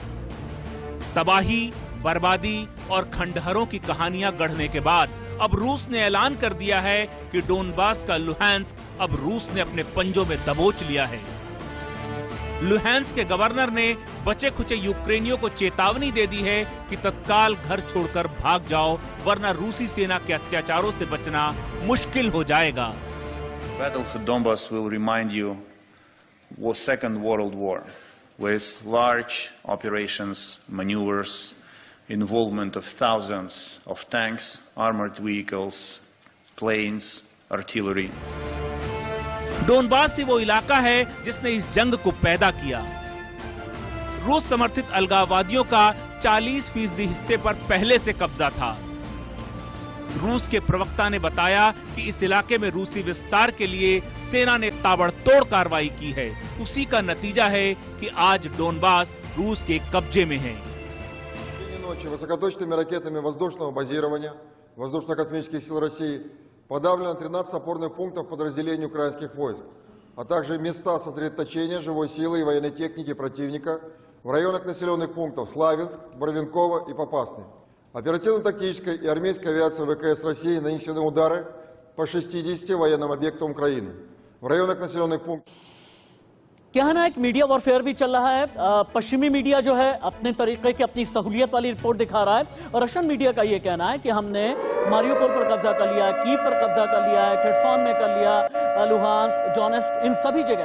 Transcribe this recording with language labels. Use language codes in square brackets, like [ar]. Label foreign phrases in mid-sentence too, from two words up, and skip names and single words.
[hi] तबाही, बर्बादी और खंडहरों की कहानियां गढ़ने के बाद अब रूस ने ऐलान कर दिया है कि डोनबास का लुहांस्क अब रूस ने अपने पंजों में दबोच लिया है। लुहांस्क के गवर्नर ने बचे खुचे यूक्रेनियों को चेतावनी दे दी है कि तत्काल घर छोड़कर भाग जाओ, वरना रूसी सेना के अत्याचारों से बचना मुश्किल हो जाएगा। [en] Battle for Donbass will remind you was Second World War, with large operations, maneuvers, involvement of thousands of tanks, armored vehicles, planes, artillery. [hi] डोनबास ही वो इलाका है जिसने इस जंग को पैदा किया। रूस समर्थित अलगाववादियों का 40% हिस्से पर पहले से कब्जा था। रूस के प्रवक्ता ने बताया कि इस इलाके में रूसी विस्तार के लिए सेना ने ताबड़तोड़ कार्रवाई की है। उसी का नतीजा है कि आज डोनबास रूस के कब्जे में है। [ru] Высокоточными ракетами воздушного базирования воздушно-космических сил России подавлено 13 опорных пунктов подразделений украинских войск, а также места сосредоточения живой силы и военной техники противника в районах населенных пунктов Славянск, Барвинково и Попасный. Оперативно-тактической и армейской авиацией ВКС России нанесены удары по 60 военным объектам Украины в районах населенных пунктов. [hi] क्या है ना, एक [en] media warfare [hi] भी चल रहा है। पश्चिमी मीडिया जो है अपने तरीके की अपनी सहूलियत वाली रिपोर्ट दिखा रहा है और [en] Russian media [hi] का ये कहना है कि हमने मारियोपोल पर कब्जा कर लिया, कीव पर कब्जा कर लिया है, खेर्सोन में कर लिया, लुहांस्क, डोनेस्क, इन सभी जगह।